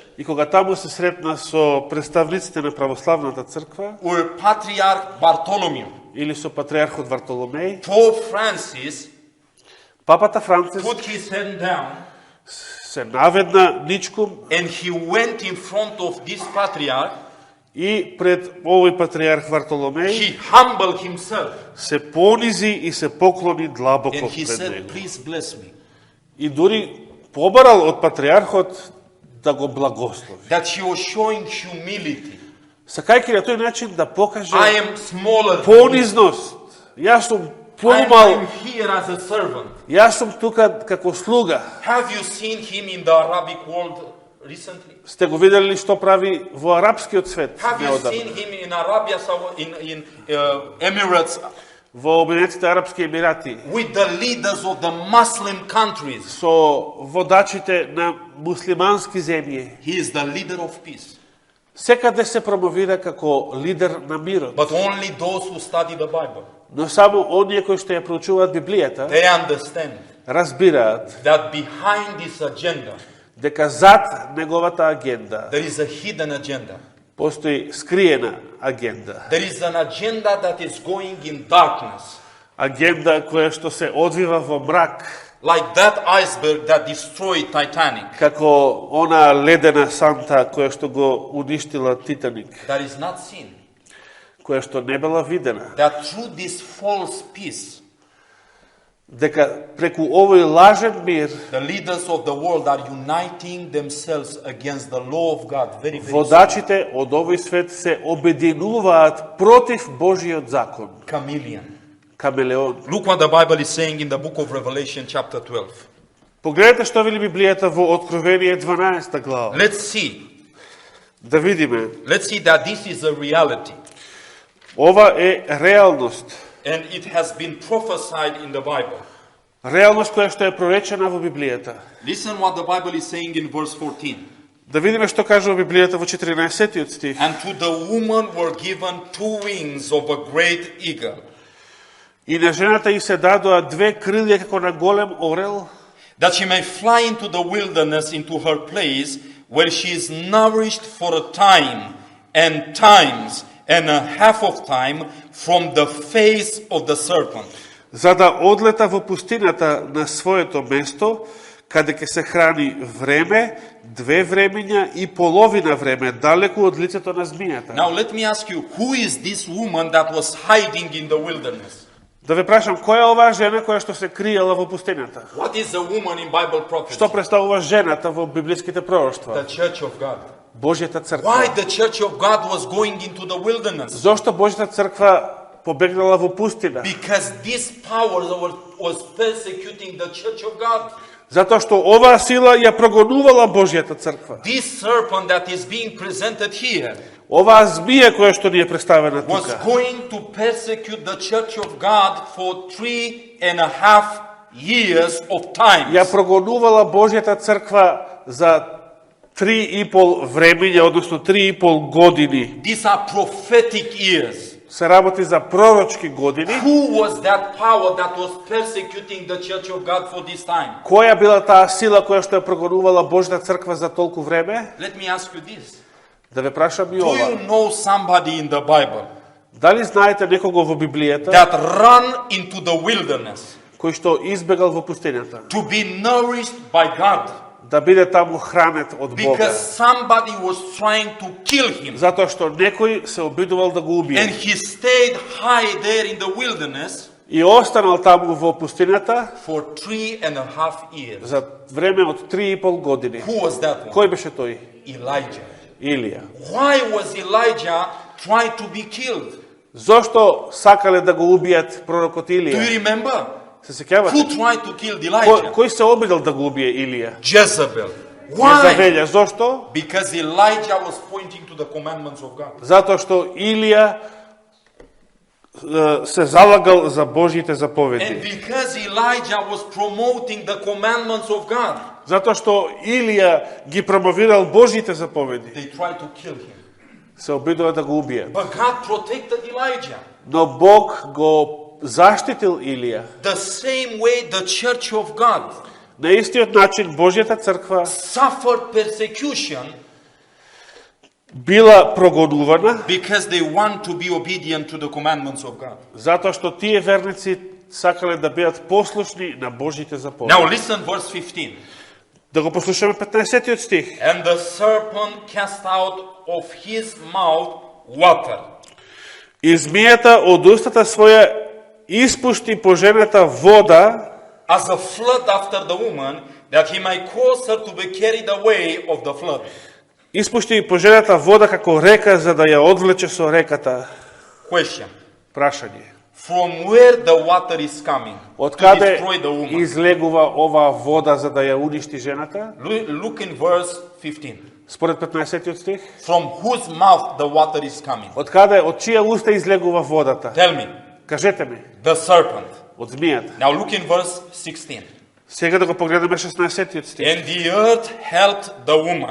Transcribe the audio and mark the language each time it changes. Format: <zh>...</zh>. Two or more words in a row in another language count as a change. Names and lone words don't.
<mk>и кога таму се сретна со представниците на православната црква</mk> <en>or Patriarch Bartholomew,</en> <mk>или со патриархот Вартоломеј,</mk> <en>Pope Francis</en> <mk>папата Францис</mk> <en>put his hand down</en> <mk>се наведна ничком</mk> <en>and he went in front of this patriarch.</en> <mk>и пред овој патриарх Вартоломеј</mk> <en>He humbled himself</en> <mk>се понизи и се поклони длабоко</mk> <en>and he</en> <mk>пред said, него.</mk> <en>please bless me.</en> <mk>И дури побарал од патриархот да го благослови.</mk> <en>That he was showing humility.</en> <mk>Сакајќи на тој начин да покаже</mk> <en>I am smaller than you.</en> <mk>понизност. Јас сум I'm помал,</mk> <en>here as a servant.</en> <mk>јас сум тука како слуга.</mk> <en>Have you seen him in the Arabic world recently?</en> <mk>Сте го видели ли што прави во арапскиот свет?</mk> <en>Have you</en> <mk>неодамна?</mk> <en>seen him in Arabia, in Emirates,</en> <mk>Во Обединетите арапски емирати,</mk> <en>with the leaders of the Muslim countries?</en> <mk>со водачите на муслимански земји.</mk> <en>He is the leader of peace.</en> <mk>Секаде се промовира како лидер на мирот.</mk> <en>But only those who study the Bible,</en> <mk>Но само оние кои што ја проучуваат Библијата,</mk> <en>they understand</en> <mk>разбираат</mk> <en>that behind this agenda,</en> <mk>дека зад неговата агенда</mk> <en>there is a hidden agenda.</en> <mk>постои скриена агенда.</mk> <en>There is an agenda that is going in darkness,</en> <mk>Агенда која што се одвива во мрак,</mk> <en>like that iceberg that destroyed Titanic,</en> <mk>како она ледена санта која што го уништила Титаник,</mk> <en>that is not seen.</en> <mk>која што не била видена.</mk> <en>That through this false peace,</en> <mk>Дека преку овој лажен мир,</mk> <en>the leaders of the world are uniting themselves against the law of God. Very, very soon.</en> <mk>водачите од овој свет се обединуваат против Божиот закон. Chameleon. Камелеон.</mk> <en>Look what the Bible is saying in the book of Revelation, chapter 12.</en> <mk>Погледнете што вели Библијата во Откровение 12 глава.</mk> <en>Let's see.</en> <mk>Да видиме.</mk> <en>Let's see that this is a reality.</en> <mk>Ова е реалност.</mk> <en>And it has been prophesied in the Bible.</en> <mk>Реалност која што е проречена во Библијата.</mk> <en>Listen what the Bible is saying in verse 14.</en> <mk>Да видиме што кажува Библијата во 14-тиот стих.</mk> <en>And to the woman were given 2 wings of a great eagle,</en> <mk>И на жената и се дадоа две крилја како на голем орел,</mk> <en>that she may fly into the wilderness, into her place, where she is nourished for a time and times and a half of time from the face of the serpent.</en> <mk>за да одлета во пустината на своето место, каде ќе се храни време, две времења и половина време, далеку од лицето на змијата.</mk> <en>Now let me ask you, who is this woman that was hiding in the wilderness?</en> <mk>Да ве прашам, која е оваа жена која што се криела во пустинјата?</mk> <en>What is a woman in Bible prophecy?</en> <mk>Што представува жената во библиските пророштва?</mk> <en>The church of God.</en> <mk>Божјата црква.</mk> <en>Why the church of God was going into the wilderness?</en> <mk>Зошто Божјата црква побегнала во пустина?</mk> <en>Because this power was persecuting the church of God.</en> <mk>Затоа што оваа сила ја прогонувала Божјата црква.</mk> <en>This serpent that is being presented here</en> <mk>Оваа змија која што ни е представена was тука</mk> <en>going to persecute the church of God for 3.5 years of time.</en> <mk>ја прогонувала Божјата црква за 3,5 времења, односно 3,5 години.</mk> <en>These are prophetic years.</en> <mk>Се работи за пророчки години.</mk> <en>Who was that power that was persecuting the church of God for this time?</en> <mk>Која била таа сила која што ја прогонувала Божјата црква за толку време?</mk> <en>Let me ask you this.</en> <mk>Да ве прашам и Do ова.</mk> <en>you know somebody in the Bible</en> <mk>Дали знаете некого во Библијата</mk> <en>that ran into the wilderness</en> <mk>кој што избегал во пустината?</mk> <en>to be nourished by God</en> <mk>Да биде таму хранет од Бога.</mk> <en>because somebody was trying to kill him?</en> <mk>Затоа што некој се обидувал да го And убие.</mk> <en>he stayed high there in the wilderness</en> <mk>И останал таму во пустината</mk> <en>for 3.5 years.</en> <mk>за време од 3,5 години.</mk> <en>Who was that one?</en> <mk>Кој беше тој? Elijah. Илија.</mk> <en>Why was Elijah trying to be killed?</en> <mk>Зошто сакале да го убијат пророкот</mk> <en>Do you</en> <mk>Илија? remember? Се сеќавате?</mk> <en>Who tried to kill Elijah?</en> <mk>Кој се обидел да го убие Илија?</mk> <en>Jezebel. Why?</en> <mk>Језавелја. Зошто?</mk> <en>Because Elijah was pointing to the commandments of God.</en> <mk>Затоа што Илија се залагал за Божјите And заповеди.</mk> <en>because Elijah was promoting the commandments of God,</en> <mk>Затоа што Илија ги промовирал Божјите заповеди.</mk> <en>they tried to kill him.</en> <mk>Се обидува да го убие.</mk> <en>But God protected Elijah.</en> <mk>Но Бог го заштитил Илија.</mk> <en>The same way the church of God</en> <mk>На истиот начин Божјата црква</mk> <en>suffered persecution</en> <mk>била прогонувана</mk> <en>because they want to be obedient to the commandments of God.</en> <mk>затоа што тие верници сакале да бидат послушни на Божјите заповеди.</mk> <en>Now listen verse 15.</en> <mk>Да го послушаме 15-тиот стих.</mk> <en>And the serpent cast out of his mouth water.</en> <mk>И змијата од устата своја испушти по жената вода,</mk> <en>As a flood after the woman, that he might cause her to be carried away of the flood.</en> <mk>испушти по жената вода како река за да ја одвлече со реката. Question. Прашање.</mk> <en>From where the water is coming</en> <mk>Од to каде</mk> <en>destroy the woman?</en> <mk>излегува оваа вода за да ја уништи жената?</mk> <en>Look in verse 15.</en> <mk>Според 15-тиот стих.</mk> <en>From whose mouth the water is coming?</en> <mk>Од каде, од чија уста излегува водата?</mk> <en>Tell me.</en> <mk>Кажете ми.</mk> <en>The serpent.</en> <mk>Од змијата.</mk> <en>Now look in verse 16.</en> <mk>Сега да го погледаме 16-тиот стих.</mk> <en>And the earth helped the woman.</en>